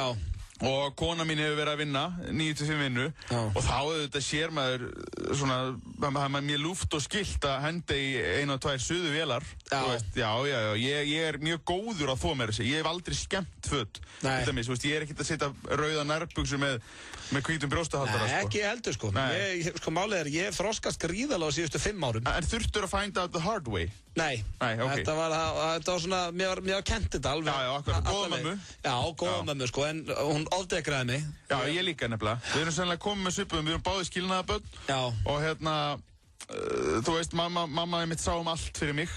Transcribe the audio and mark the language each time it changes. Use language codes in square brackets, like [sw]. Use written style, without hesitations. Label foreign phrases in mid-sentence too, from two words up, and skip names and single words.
[is] Og kona mín hefur verið að vinna 9-5 vinnu og þá auðvitað sér maður svona, það er mér lúft og skylt að henda í 1 og 2 suðuvélar. Ég er mjög góður að þvo mér þessi, ég hef aldrei skemmt föt. Ég er ekkert að setja rauða nærbuxur með hvítum brjóstahaldara. Nei, ekki heldur sko. Málið er, ég hef þroskast gríðarlega á síðustu 5 árum. En þurftur að [en] find out the hard way? [is] Nei, okay. Þetta var svona, mér var kent þetta alveg. Já, akkurat, góða mömmu. Já, góða mömmu sko, en hún ofdekraði mig. Já, ég líka nefnilega. Við erum sennilega komið með svipuðum, við erum báðið skilnaðabörn. Já. Og þú veist, mamma mitt sá allt fyrir mig.